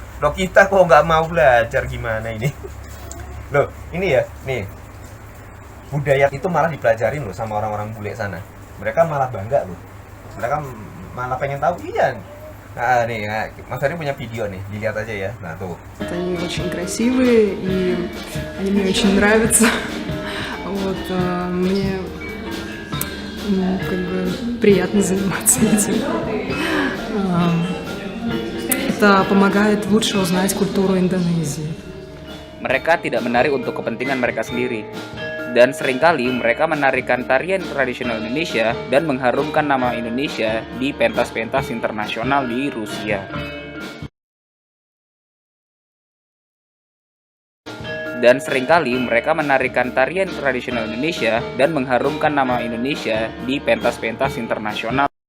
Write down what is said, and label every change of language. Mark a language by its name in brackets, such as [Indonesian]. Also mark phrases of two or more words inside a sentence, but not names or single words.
[Indonesian] Loh, kita kok nggak mau belajar, gimana ini? Loh, ini ya, nih budaya itu malah dipelajarin loh sama orang-orang bule sana. Mereka malah bangga loh. Mereka malah pengen tahu. Iya. Nah, nih, Mas Ari punya video nih, dilihat aja ya. Nah, tuh. [Russian] Они очень красивые, и они мне очень нравятся. Вот, мне как бы приятно заниматься этим. Это помогает лучше узнать культуру Индонезии. [Indonesian] Mereka tidak menari untuk kepentingan mereka sendiri. Dan seringkali mereka menarikan tarian tradisional Indonesia dan mengharumkan nama Indonesia di pentas-pentas internasional di Rusia. Dan seringkali mereka menarikan tarian tradisional Indonesia dan mengharumkan nama Indonesia di pentas-pentas internasional.